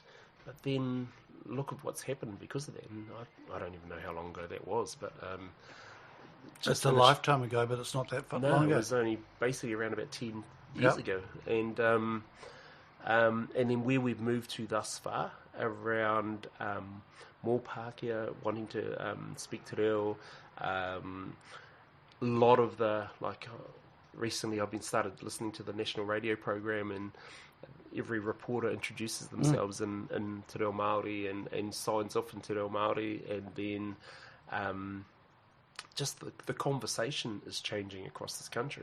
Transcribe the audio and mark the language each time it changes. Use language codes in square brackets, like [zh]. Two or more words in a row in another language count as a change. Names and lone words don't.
[en] But then look at what's happened because of that. And I don't even know how long ago that was, but just a lifetime ago, but it's not that long ago. It was only basically around about 10 years ago. And then where we've moved to thus far around more Pākehā wanting to speak te reo, a lot of recently I've been started listening to the national radio program, and every reporter introduces themselves in Te Reo Māori and signs off in Te Reo Māori, and then just the conversation is changing across this country.